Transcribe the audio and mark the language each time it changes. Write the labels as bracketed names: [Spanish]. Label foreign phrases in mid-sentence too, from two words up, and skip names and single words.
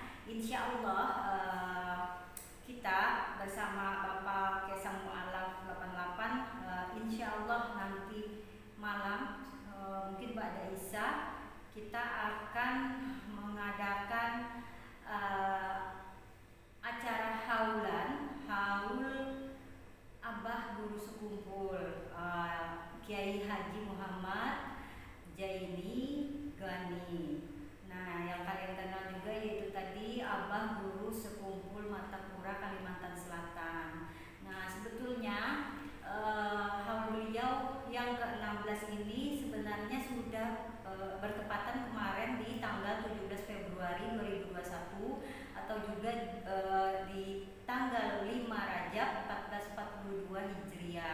[Arabic] إن شاء الله [Indonesian] kita bersama Bapak Kesang Mu'alaf 88 [Arabic] إن شاء الله [Indonesian] nanti malam mungkin [Arabic] بعد العشاء [Indonesian] kita akan mengadakan acara haul Abah Guru Sekumpul Kiai Haji Muhammad Jaini Gani. Nah, yang kalian kenal juga yaitu tadi Abah Guru Sekumpul Martapura Kalimantan Selatan. Nah, sebetulnya haul beliau yang ke-16 ini sebenarnya sudah bertepatan kemarin di tanggal 17 Februari 2021 atau juga di tanggal 5 Rajab 1442 Hijriah.